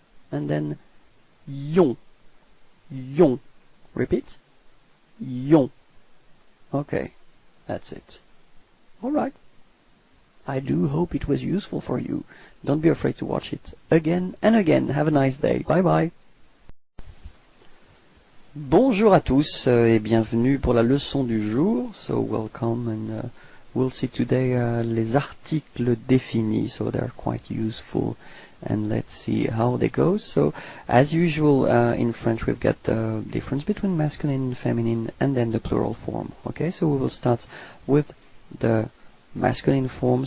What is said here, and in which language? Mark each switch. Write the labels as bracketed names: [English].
[English] And then yon, yon. Repeat. Yon. Okay. That's it. Alright. I do hope it was useful for you. Don't be afraid to watch it again and again. Have a nice day. Bye bye. [French] Bonjour à tous et bienvenue pour la leçon du jour. [English] So welcome, and we'll see today [French] les articles définis. [English] So they're quite useful, and let's see how they go. So as usual in French we've got the difference between masculine and feminine, and then the plural form. Okay, so we will start with the masculine form.